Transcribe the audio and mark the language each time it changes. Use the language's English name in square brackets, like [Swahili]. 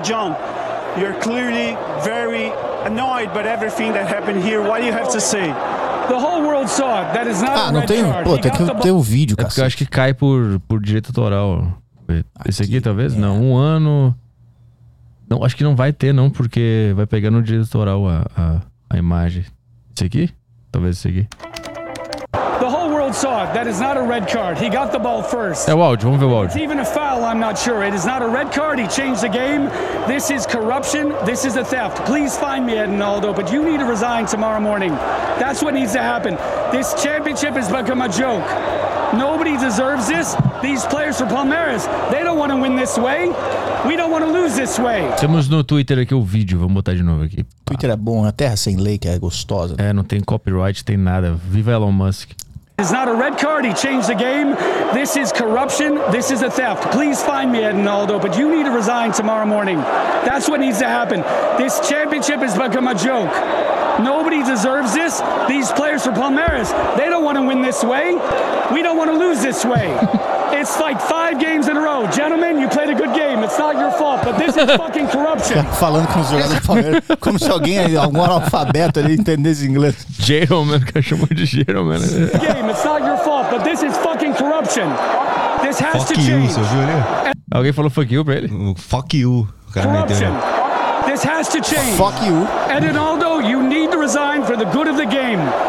[English] John, you're clearly very annoyed by everything that happened here. What do you have to say? The whole world saw it. That is not [Portuguese] não tem. [English] Card. [Portuguese] Pô, tem que ter o vídeo, cara. É porque eu acho que cai por direito autoral. Esse aqui talvez? Não. Um ano. Não, acho que não vai ter, não, porque vai pegar no diretoral a imagem. Esse aqui? Talvez esse aqui. [English] The whole world saw it. That is not a red card. He got the ball first. [Portuguese] É o áudio, vamos ver o áudio. [English] It's even a foul, I'm not sure. It is not a red card. He changed the game. This is corruption. This is a theft. Please find me, Ednaldo, but you need to resign tomorrow morning. That's what needs to happen. This championship has become a joke. Nobody deserves this. These players are Palmeiras. They don't want to win this way. We don't want to lose this way. [Portuguese] Temos no Twitter aqui o vídeo. Vamos botar de novo aqui. Pá. Twitter é bom. A terra sem lei que é gostosa. É, não tem copyright, tem nada. Viva Elon Musk. [English] It's not a red card. He changed the game. This is corruption. This is a theft. Please find me, Ednaldo, but you need to resign tomorrow morning. That's what needs to happen. This championship has become a joke. Nobody deserves this. These players for Palmeiras, they don't want to win this way. We don't want to lose this way. It's like five games in a row. Gentlemen, you played a good game. It's not your fault, but this is fucking corruption. [Portuguese] Falando com os jogadores do Palmeiras, como se alguém, algum analfabeto ali, entendesse inglês. Gentlemen, o cara chamou de gentlemen. [English] It's not game. It's not your fault, but this is fucking corruption. This has fuck to change. [Portuguese] You, você ouviu ali? Alguém falou [English] fuck you [Portuguese] pra ele? [English] Fuck you. Corruption. This has to change. Fuck you. And Ronaldo, you need to resign for the good of the game.